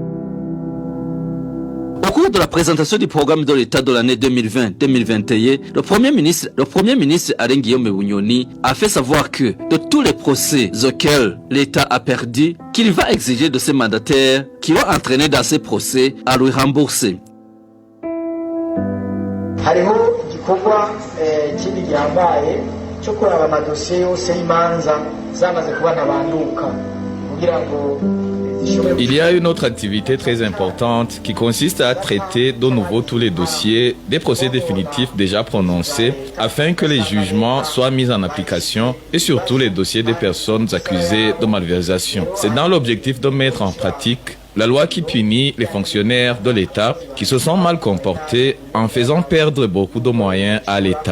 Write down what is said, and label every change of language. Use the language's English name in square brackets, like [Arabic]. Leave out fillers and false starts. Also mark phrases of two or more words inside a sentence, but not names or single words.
[French] Au cours de la présentation du programme de l'État de l'année 2020-2021, le Premier ministre Alain Guillaume Bunyoni a fait savoir que de tous les procès auxquels l'État a perdu, qu'il va exiger de ses mandataires qui ont entraîné dans ces procès à lui rembourser. [Rundi] hariho igikorwa kindi gihambaye cyo kuraba amadosiye yose y'imanza zamaze kuba ntabanduka kugira ngo. [French] Il y a une autre activité très importante qui consiste à traiter de nouveau tous les dossiers des procès définitifs déjà prononcés afin que les jugements soient mis en application et surtout les dossiers des personnes accusées de malversation. C'est dans l'objectif de mettre en pratique la loi qui punit les fonctionnaires de l'État qui se sont mal comportés en faisant perdre beaucoup de moyens à l'État.